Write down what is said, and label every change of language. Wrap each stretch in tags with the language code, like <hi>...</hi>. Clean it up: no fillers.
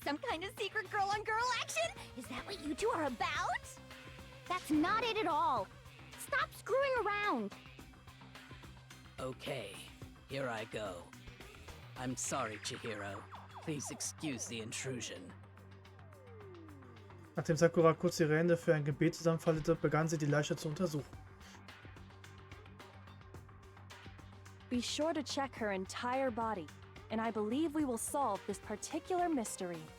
<en>Some kind of secret girl-on-girl action? Is that what you two are about? That's not it at all. Stop screwing around. Okay, here I go. I'm sorry, Chihiro. Please excuse the intrusion.</en> <de>Nachdem Sakura kurz ihre Hände für ein Gebet zusammenfaltete, begann sie die Leiche zu untersuchen.</de> <en>Be sure to check her entire body, and I believe we will solve this particular mystery.</en>